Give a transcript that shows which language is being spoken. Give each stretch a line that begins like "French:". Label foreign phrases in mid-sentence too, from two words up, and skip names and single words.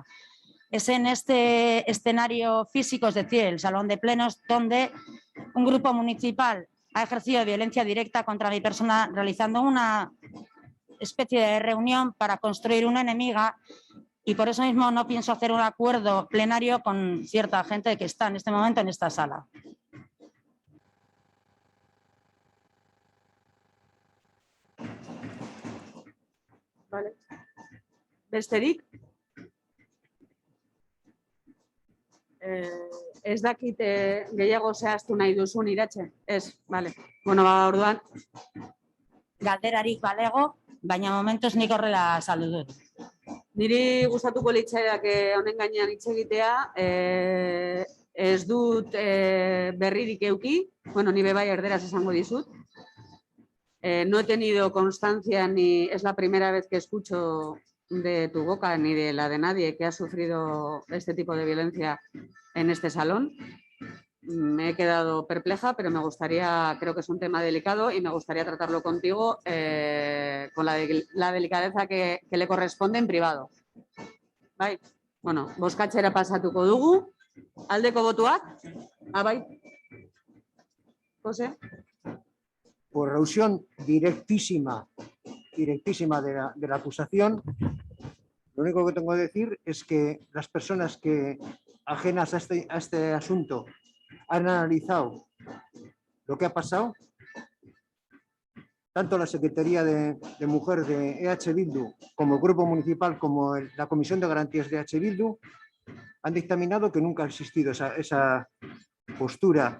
Spanish: Es en este escenario físico, es decir, el salón de plenos, donde un grupo municipal ha ejercido violencia directa contra mi persona realizando una especie de reunión para construir una enemiga y por eso mismo no pienso hacer un acuerdo plenario con cierta gente que está en este momento en esta sala. Vale.
Basque: Besterik? Ez dakit gehiago zehaztu nahi duzun Iratxe? Ez, bale. Bueno, orduan. Galderarik balego, baina momentuz nik horrela azaldu dut. Niri gustatuko litzaidake honen gainean hitz egitea, ez dut berririk euki, bueno, ni bai erderaz esango dizut.
Spanish: No he tenido constancia ni es la primera vez que escucho de tu boca ni de la de nadie que ha sufrido este tipo de violencia en este salón. Me he quedado perpleja, pero me gustaría, creo que es un tema delicado y me gustaría tratarlo contigo con la delicadeza que le corresponde en privado.
Basque: Bai, bueno, bozkatzera pasatuko dugu. Aldeko botuak? Bai.
Spanish: José? Por revisión directísima de la acusación, lo único que tengo que decir es que las personas que ajenas a este asunto han analizado lo que ha pasado, tanto la Secretaría de Mujer de EH Bildu como el Grupo Municipal como la Comisión de Garantías de EH Bildu, han dictaminado que nunca ha existido esa postura.